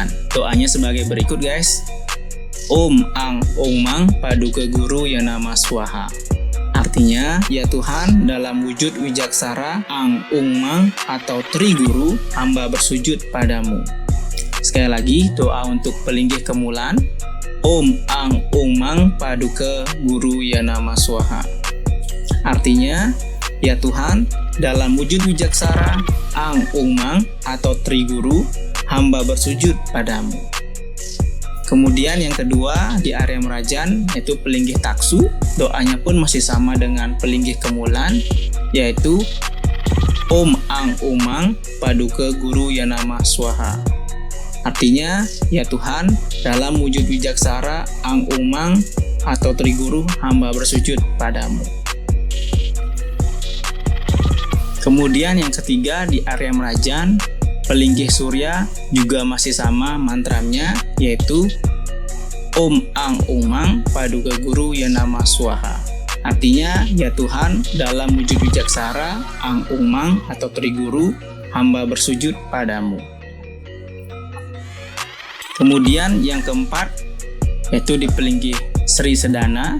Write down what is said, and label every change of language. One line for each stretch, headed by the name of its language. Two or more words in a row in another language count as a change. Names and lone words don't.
Indonesian: Doanya sebagai berikut guys.
Sanskrit: Om Ang Ong Mang Paduka Guru Yanama Swaha.
Indonesian: Artinya, ya Tuhan, dalam wujud wijaksara Ang Ung Mang atau Tri Guru, hamba bersujud padamu. Sekali lagi, doa untuk pelinggih kemulan.
Sanskrit: Om Ang Ung Mang Paduka Guru Yanama Swaha.
Indonesian: Artinya, ya Tuhan, dalam wujud wijaksara Ang Ung Mang atau Tri Guru, hamba bersujud padamu. Kemudian yang kedua, di area merajan, yaitu pelinggih taksu. Doanya pun masih sama dengan pelinggih kemulan, yaitu
Sanskrit: Om Ang Ung Mang Paduka Guru Yanama Swaha.
Indonesian: Artinya, ya Tuhan, dalam wujud wijaksara Ang Ung Mang atau Tri Guru, hamba bersujud padamu. Kemudian yang ketiga, di area merajan, pelinggih surya juga masih sama mantranya, yaitu
Sanskrit: Om Ang Ung Mang Paduka Guru Yanama Swaha.
Indonesian: Artinya, ya Tuhan, dalam wujud wijaksara Ang Ung Mang atau Tri Guru, hamba bersujud padamu. Kemudian yang keempat, yaitu di pelinggih Sri Sedana.